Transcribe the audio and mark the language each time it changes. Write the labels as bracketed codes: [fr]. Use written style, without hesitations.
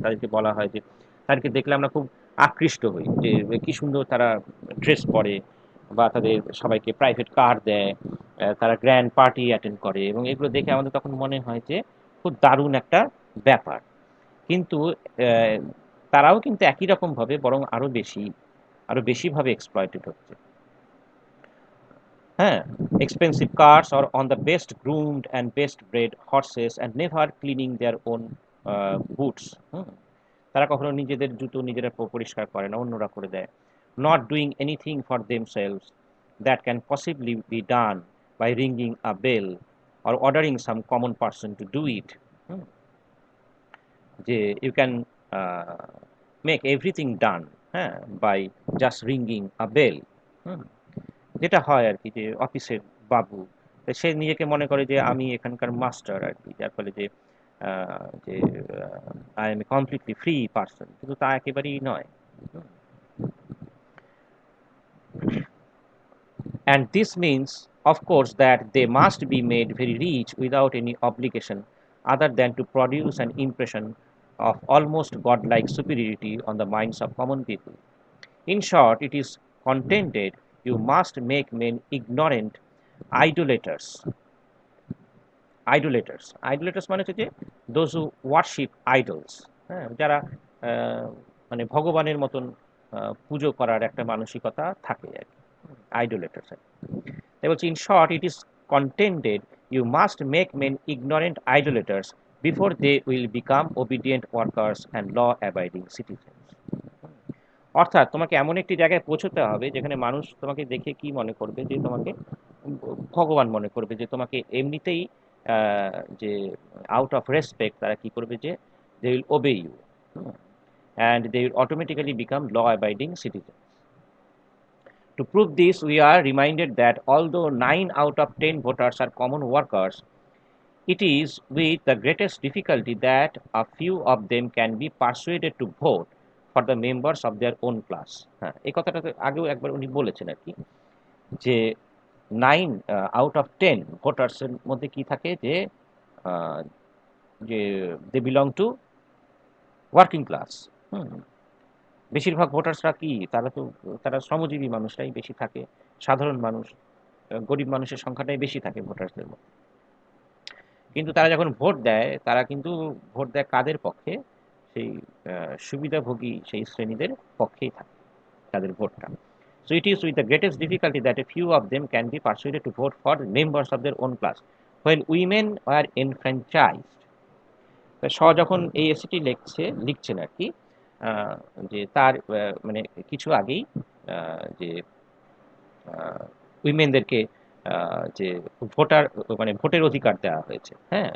[bn] তাদেরকে বলা হয় যে তাদেরকে দেখলে আমরা খুব আকৃষ্ট হই যে কি সুন্দর তারা ড্রেস পরে বা তাদের সবাইকে প্রাইভেট কার দেয়। তারা গ্র্যান্ড পার্টি অ্যাটেন্ড করে এবং এগুলো দেখে আমাদের তখন মনে হয় যে খুব দারুণ একটা ব্যাপার। কিন্তু অ্যা তারাও কিন্তু একই রকমভাবে বরং আরো বেশিভাবে এক্সপ্লয়েটেড হচ্ছে। [en] হ্যাঁ, expensive cars or on the best groomed and best bred horses and never cleaning their own boots. হুম? [bn] তারা কখনো নিজেদের জুতো নিজেরা পরিষ্কার করে না, অন্যরা করে দেয়। [en] Not doing anything for themselves that can possibly be done by ringing a bell or ordering some common person to do it. হুম? যে you can uh, make everything done, হ্যাঁ, by just ringing a bell. হুম? [bn] যেটা হয় আরকি যে অফিসের বাবু। তো সে নিজেকে মনে করে যে আমি এখানকার মাস্টার আরকি। যার ফলে যে আ যে [en] I am a completely free person, [bn] কিন্তু তা একেবারেই নয়। [en] And this means, of course, that they must be made very rich without any obligation other than to produce an impression of almost godlike superiority on the minds of common people. In short, it is contended you must make men ignorant idolaters. Idolaters [bn] মানে হচ্ছে যে [en] those who worship idols, হ্যাঁ? [bn] যারা মানে ভগবানের মতন পুজো করার একটা মানসিকতা থাকে আরকি। idolaters আরকি। তাই বলছি, [en] in short, it is contended you must make men ignorant idolaters before they will become obedient workers and law-abiding citizens. [bn] অর্থাৎ তোমাকে এমন একটি জায়গায় পৌঁছতে হবে যেখানে মানুষ তোমাকে দেখে কি মনে করবে যে তোমাকে ভগবান মনে করবে, যে তোমাকে এমনিতেই যে আউট অফ রেসপেক্ট তারা কি করবে যে [en] They will obey you and they will automatically become law abiding citizen. To prove this, we are reminded that although 9 out of 10 voters are common workers, it is with the greatest difficulty that a few of them can be persuaded to vote for the members of their own class. [bn] হ্যাঁ, এই কথাটা তো আগেও একবার উনি বলেছেন আরকি যে 9 আউট অফ 10 ভোটার্স এর মধ্যে কি থাকে যে আ যে [en] They belong to working class. [bn] হুম? বেশিরভাগ ভোটার্সরা কি তারা শ্রমজীবী মানুষরাই বেশি থাকে। সাধারণ মানুষ, গরিব মানুষের সংখ্যাটাই বেশি থাকে ভোটার্সদের মধ্যে। কিন্তু তারা যখন ভোট দেয়, তারা কিন্তু ভোট দেয় কাদের পক্ষে? সেই আ সুবিধাভোগী সেই শ্রেণীদের পক্ষেই থাকে তাদের ভোটটা। [en] So it is with the greatest difficulty that a few of them can be persuaded to vote for members of their own class. When women were enfranchised, [bn] তা যখন এই এসেটি লিখছেন আরকি, আ যে তার মানে কিছু আগেই আ যে আ উইমেনদেরকে আ যে ভোটার মানে ভোটের অধিকার দেওয়া হয়েছে। হ্যাঁ?